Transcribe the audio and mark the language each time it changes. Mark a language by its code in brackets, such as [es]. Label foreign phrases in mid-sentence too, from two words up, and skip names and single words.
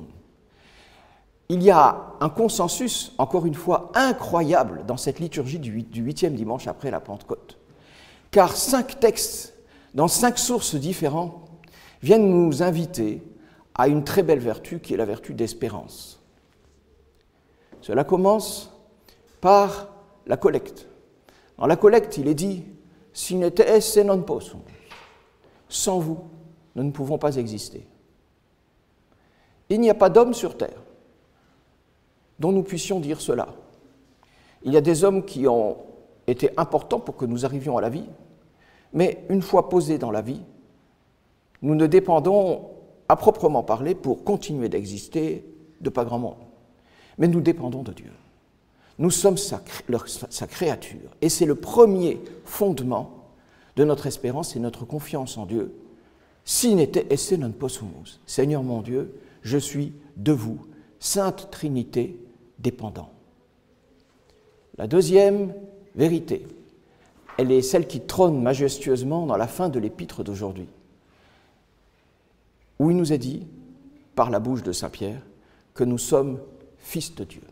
[fr] Il y a un consensus, encore une fois, incroyable dans cette liturgie du 8e dimanche après la Pentecôte, car 5 textes, dans 5 sources différentes, viennent nous inviter à une très belle vertu qui est la vertu d'espérance. Cela commence par la collecte. Dans la collecte, il est dit « [la] Sine te esse non possum [fr] » sans vous, nous ne pouvons pas exister. Il n'y a pas d'homme sur terre dont nous puissions dire cela. Il y a des hommes qui ont été importants pour que nous arrivions à la vie, mais une fois posés dans la vie, nous ne dépendons, à proprement parler, pour continuer d'exister, de pas grand monde. Mais nous dépendons de Dieu. Nous sommes sa créature. Et c'est le premier fondement de notre espérance et notre confiance en Dieu. [la] Sine te esse non possumus. [fr] Seigneur mon Dieu, je suis de vous, Sainte Trinité, dépendant. La deuxième vérité, elle est celle qui trône majestueusement dans la fin de l'épître d'aujourd'hui, où il nous est dit, par la bouche de Saint Pierre, que nous sommes fils de Dieu.